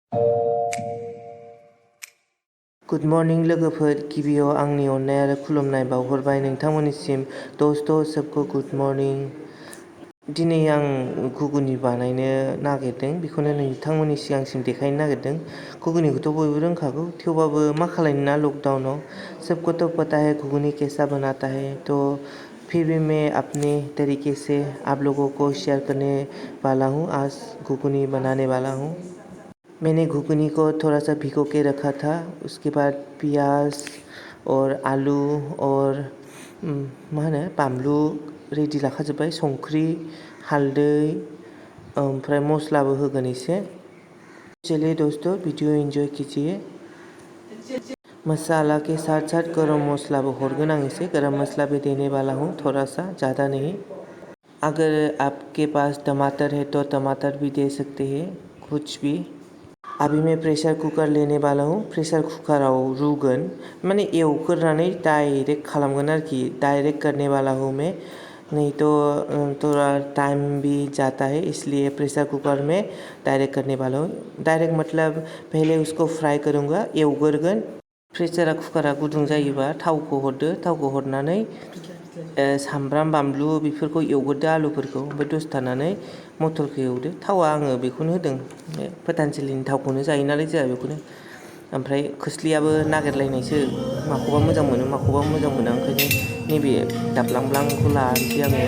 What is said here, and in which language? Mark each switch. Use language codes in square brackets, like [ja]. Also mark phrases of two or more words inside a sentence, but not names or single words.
[en] good morning [brx] लोगोफोर, गिबियाव आंनि अननाय आरो खुलुमनाय बावहरबाय नोंथांमोननिसिम। [hi] दोस्तों सबको [en] good morning. [brx] दिनै आं घुगुनि बानायनो नागिरदों, बेखौनो नोंथांमोननि सिगांसिम देखायनो नागिरदों। घुगुनिखौथ' बयबो रोंखागौ, थेवबाबो मा खालायनो ना लकडाउनाव। [hi] सबको तो पता है घुगुनी कैसा बनाता है, तो फिर भी मैं अपने तरीके से आप लोगों को शेयर करने वाला हूँ। आज घुगुनी बनाने वाला हूँ। मैंने घुगुनी को थोड़ा सा भिगो के रखा था। उसके बाद प्याज और आलू और [brx] बानलु रेडि लाखाजोब्बाय, संख्रि हालदै ओमफ्राय मस्लाबो होगोन एसे। [hi] चलिए दोस्तों, वीडियो एंजॉय कीजिए। मसाला के साथ साथ गरम मसाला भी [brx] हरगन आं इसे। [hi] गरम मसाला भी देने वाला हूँ, थोड़ा सा, ज़्यादा नहीं। अगर आपके पास टमाटर है तो टमाटर भी दे सकते हैं, कुछ भी। अभी मैं प्रेशर कुकर लेने वाला हूँ। [brx] प्रेशर कुकराव रुगन, माने एवग्रोनानै डायरेक्ट खालामगोन आरोखि। [hi] डायरेक्ट करने वाला हूँ मैं, नहीं तो थोड़ा टाइम भी जाता है, इसलिए प्रेशर कुकर में डायरेक्ट करने वाला हूँ। डायरेक्ट मतलब पहले उसको फ्राई करूँगा, एवग्रोगोन। [brx] प्रेशर कुकरा गुदुं जायोबा थावखौ हरदो, थावखौ हरनानै सामब्राम बानलु बेफोरखौ एवग्रोदो, आलुफोरखौ। ओमफ्राय दसे थानानै मटरखौ एवदो। थावा आङो बेखौनो होदों, फोतानजलिनि थावखौनो जायो नालाय जोंहा बेखौनो। ओमफ्राय खोस्लियाबो नागिरलायनायसो, माखौबा मोजां मोनो माखौबा मोजां मोना, ओंखायनो नैबे दाब्लांब्लांखौ लानोसै आङो।